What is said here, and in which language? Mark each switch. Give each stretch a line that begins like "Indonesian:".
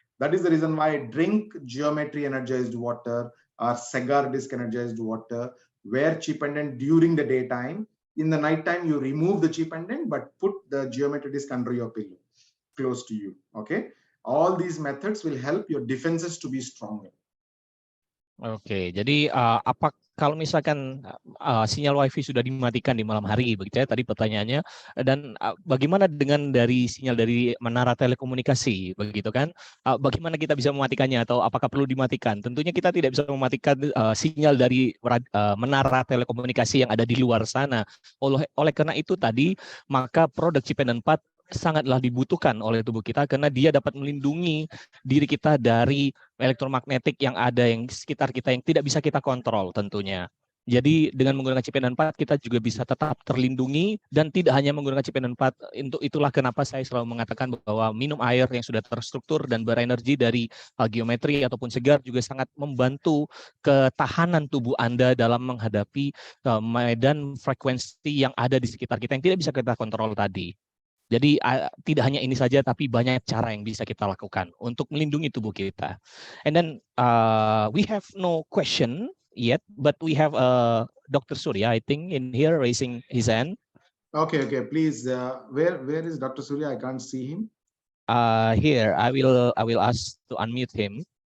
English: That is the reason why I drink geometry energized water or cigar disc energized water, wear chip pendant during the daytime. In the nighttime, you remove the chip pendant, but put the geometry disc under your pillow, close to you, okay? All these methods will help your defenses to be stronger.
Indonesian: Oke, jadi apa kalau misalkan sinyal WiFi sudah dimatikan di malam hari, begitu ya tadi pertanyaannya, dan bagaimana dengan dari sinyal dari menara telekomunikasi, begitu kan? Bagaimana kita bisa mematikannya atau apakah perlu dimatikan? Tentunya kita tidak bisa mematikan sinyal dari menara telekomunikasi yang ada di luar sana. Oleh karena itu tadi, maka produk Cipenden 4 sangatlah dibutuhkan oleh tubuh kita karena dia dapat melindungi diri kita dari elektromagnetik yang ada yang sekitar kita yang tidak bisa kita kontrol tentunya. Jadi dengan menggunakan Cipenden 4 kita juga bisa tetap terlindungi dan tidak hanya menggunakan Cipenden 4. Untuk itulah kenapa saya selalu mengatakan bahwa minum air yang sudah terstruktur dan berenergi dari geometri ataupun segar juga sangat membantu ketahanan tubuh Anda dalam menghadapi medan frekuensi yang ada di sekitar kita yang tidak bisa kita kontrol tadi. Jadi tidak hanya ini saja, tapi banyak cara yang bisa kita lakukan untuk melindungi tubuh kita.
English: And then we have no question yet, but we have Dr. Surya, I think, in here raising his hand. Okay. Please, where is Dr. Surya? I can't see him. Here, I will ask to unmute him.